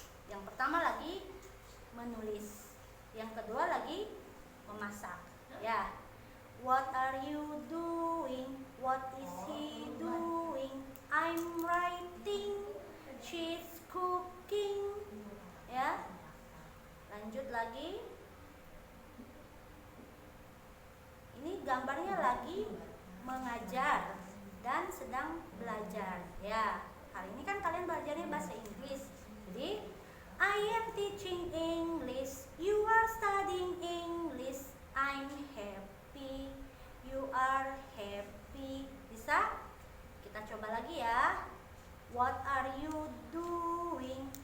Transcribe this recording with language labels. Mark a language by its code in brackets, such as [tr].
[id] Yang pertama lagi menulis, yang kedua lagi memasak ya. [en] What are you doing? What is he doing? I'm writing, she's cooking [id] ya. Lanjut lagi. Ini gambarnya lagi mengajar dan sedang belajar ya. Kali ini kan kalian belajarnya bahasa Inggris. Jadi [en] I am teaching English, you are studying English, I'm happy, you are happy. [id] Bisa? Kita coba lagi ya. [en] What are you doing?